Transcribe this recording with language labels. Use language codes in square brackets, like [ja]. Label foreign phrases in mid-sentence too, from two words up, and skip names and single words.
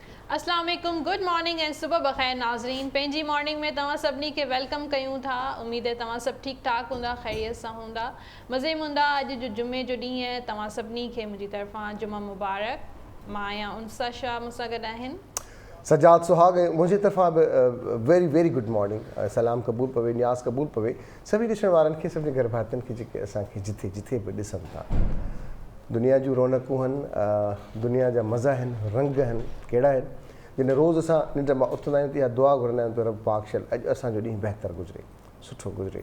[sd] अस्सलाम वालेकुम, [en] good morning [sd] ऐं सुबह बख़ैर नाज़रीन। पंहिंजी मॉर्निंग में तव्हां सभिनी खे वेलकम कयूं था। उम्मीद है तव्हां सभु ठीकु ठाक हूंदा, ख़ैरियत सां हूंदा, मज़े में हूंदा। अॼु जो जुमे जो ॾींहुं आहे, तव्हां सभिनी खे मुंहिंजी तरफ़ां जुमा मुबारक। मां आहियां उनसा शाह, मूंसां गॾु आहिनि सजाद सुहाग। मुझे तरफ़ां [en] very very good morning. [sd] सलाम क़बूल पवे, न्याज़ क़बूल पवे सभी ॾिसण वारनि खे, सभिनी घर भातियुनि खे जेके असांखे जिथे जिथे बि ॾिसनि था। दुनिया जूं रौनकूं आहिनि, दुनिया जा मज़ा आहिनि, रंग आहिनि, कहिड़ा आहिनि जिन रोज़ असां निंड मां उथंदा आहियूं त इहा दुआ घुरंदा आहियूं त रब पाक शल अॼु असांजो ॾींहुं बहितर गुज़रे, सुठो गुज़रे।